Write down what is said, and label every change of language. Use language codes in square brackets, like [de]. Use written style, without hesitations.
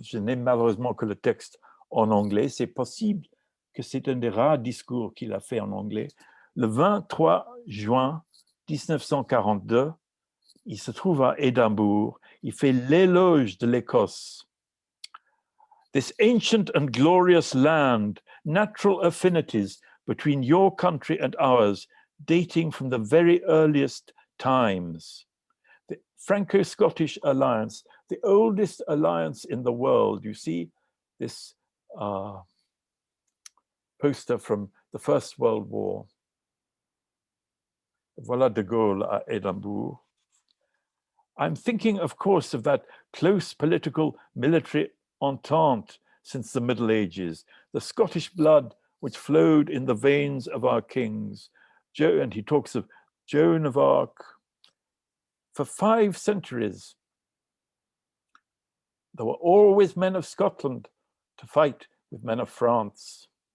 [fr] Je n'ai malheureusement que le texte en anglais. C'est possible que c'est un des rares discours qu'il a fait en anglais. Le 23 juin 1942, il se trouve à Édimbourg. Il fait l'éloge de l'Écosse. [en] This ancient and glorious land, natural affinities between your country and ours, dating from the very earliest times. The Franco-Scottish alliance, the oldest alliance in the world. You see this poster from the First World War. [fr] Voilà de Gaulle à Édimbourg. [en] I'm thinking, of course, of that close political military entente since the Middle Ages, the Scottish blood which flowed in the veins of our kings. And he talks of Joan of Arc. For 5 centuries, there were always men of Scotland to fight with men of France.